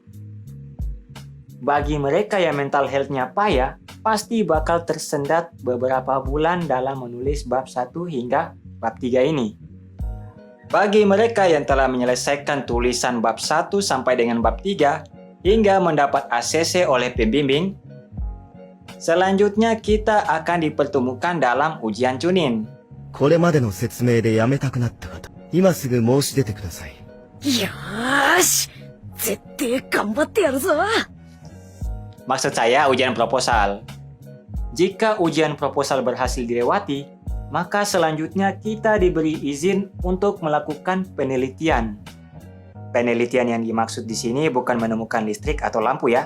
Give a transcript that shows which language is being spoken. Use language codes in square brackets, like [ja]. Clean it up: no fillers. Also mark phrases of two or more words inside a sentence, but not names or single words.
[id] Bagi mereka yang [en] mental health- [id] nya payah, pasti bakal tersendat beberapa bulan dalam menulis bab 1 hingga bab 3 ini. Bagi mereka yang telah menyelesaikan tulisan bab 1 sampai dengan bab 3 hingga mendapat ACC oleh pembimbing, selanjutnya kita akan dipertemukan dalam ujian Chunin. [ja] これまでの説明でやめたくなった方、今すぐ申し出てください。よーし、絶対頑張ってやるぞ。 [id] Maksud saya ujian proposal. Jika ujian proposal berhasil dilewati, maka selanjutnya kita diberi izin untuk melakukan penelitian. Penelitian yang dimaksud di sini bukan menemukan listrik atau lampu ya.